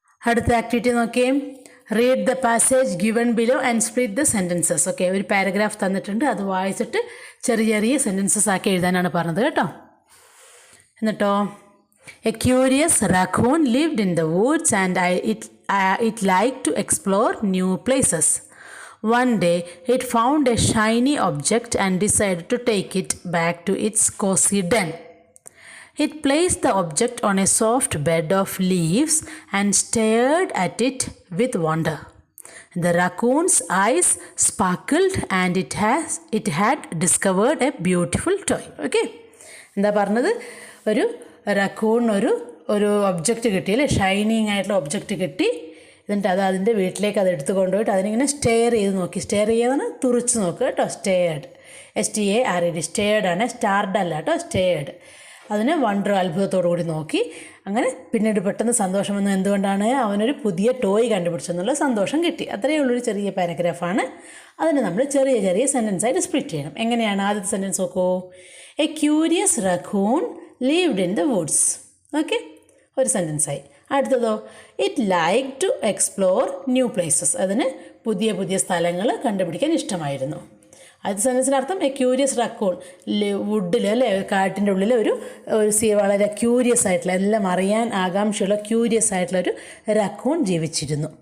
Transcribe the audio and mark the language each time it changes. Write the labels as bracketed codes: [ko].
[ml] അടുത്ത ആക്ടിവിറ്റി നോക്കിയേ. [en] Read the passage given below and split the sentences. Okay. [ml] ഒരു paragraph തന്നിട്ടുണ്ട്, അത് വായിച്ചിട്ട് ചെറിയ ചെറിയ സെൻറ്റൻസസ് ആക്കി എഴുതാനാണ് പറഞ്ഞത് കേട്ടോ. എന്നിട്ടോ, [en] A curious raccoon lived in the woods and it liked to explore new places. One day, it found a shiny object and decided to take it back to its cozy den. It placed the object on a soft bed of leaves and stared at it with wonder. The raccoon's eyes sparkled and it had discovered a beautiful toy. Okay. [ml] എന്താ പറഞ്ഞത്? ഒരു raccoon ഒരു ഒരു object കിട്ടിയല്ലേ, shining ആയിട്ടുള്ള object കിട്ടി. എന്നിട്ട് അതിൻ്റെ വീട്ടിലേക്ക് അത് എടുത്ത് കൊണ്ടുപോയിട്ട് അതിനിങ്ങനെ സ്റ്റെയർ ചെയ്ത് നോക്കി. സ്റ്റെയർ ചെയ്യാന്ന് തുറിച്ച് നോക്കുക കേട്ടോ. സ്റ്റെയർഡ്, STARED, സ്റ്റെയർഡാണ്, സ്റ്റാർഡ് അല്ല കേട്ടോ, സ്റ്റെയർഡ്. അതിന് വണ്ടർ, അത്ഭുതത്തോടു കൂടി നോക്കി. അങ്ങനെ പിന്നീട് പെട്ടെന്ന് സന്തോഷം വന്നു. എന്തുകൊണ്ടാണ്? അവനൊരു പുതിയ ടോയ് കണ്ടുപിടിച്ചെന്നുള്ള സന്തോഷം കിട്ടി. അത്രയേ ഉള്ളൊരു ചെറിയ പാരഗ്രാഫാണ്. അതിന് നമ്മൾ ചെറിയ ചെറിയ സെൻറ്റൻസായിട്ട് സ്പ്ലിറ്റ് ചെയ്യണം. എങ്ങനെയാണ്? ആദ്യത്തെ സെൻറ്റൻസ് നോക്കൂ. [en] A curious raccoon lived in the woods. [ml] Okay, ഒരു സെൻറ്റൻസായി. [en] അടുത്തതോ, it like to explore new places. [ml] അതിന് പുതിയ പുതിയ സ്ഥലങ്ങൾ കണ്ടുപിടിക്കാൻ ഇഷ്ടമായിരുന്നു. ആദ്യത്തെ സെൻറ്റൻസിൻ്റെ അർത്ഥം [en] a curious raccoon, [ml] വുഡിൽ അല്ലേ, കാട്ടിൻ്റെ ഉള്ളിൽ ഒരു വളരെ ക്യൂരിയസ് ആയിട്ടുള്ള, എല്ലാം അറിയാൻ ആകാംക്ഷയുള്ള ക്യൂരിയസ് ആയിട്ടുള്ള ഒരു റക്കൂൺ ജീവിച്ചിരുന്നു.